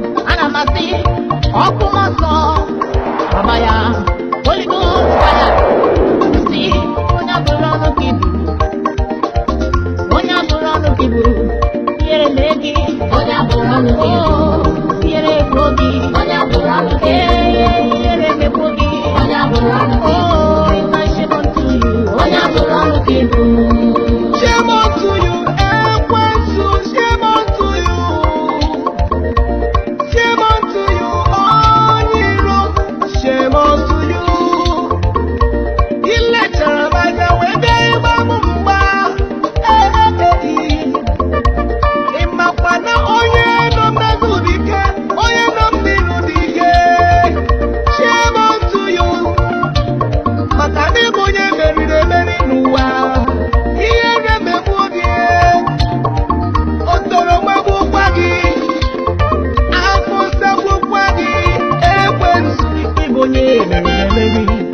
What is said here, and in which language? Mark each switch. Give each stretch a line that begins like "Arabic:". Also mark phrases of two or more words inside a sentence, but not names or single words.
Igbo: Ana m asị, ọkụ m ọsọ, ọba ya,
English: Holy Ghost fire.
Igbo: Sị, onye abụrụ ọnụ ka ibu. Onye abụrụ ọnụ ka ibu. Tinyere m egi. Onye abụrụ ọnụ ka ibu. Tinyere m obi. Onye abụrụ ọnụ ka ibu. Tinyere m ekwu gị. Onye abụrụ ọnụ ka ibu.
English: Oh, it's my shame unto you.
Igbo: Onye abụrụ ọnụ ka ibu.
English: Shame unto you, Ekwensu Shame unto you. Shame unto you,
Igbo: onye iro.
English: Shame unto you.
Igbo: Ị lechara m anya wee bịa ịgba m mgba. Eh, eh, eh, eh. Ị makwa na onye nọ m n'azụ bụ ike. Onye nọ m n'iru dị ike.
English: Shame unto you.
Igbo: Maka na ị bụ onye meriri emeri n'ụwa. Ihere megbuo gị. O toro megbuokwa gị. Afọ sagbukwa gị. Ekwensu, ị bụ onye meriri emeri.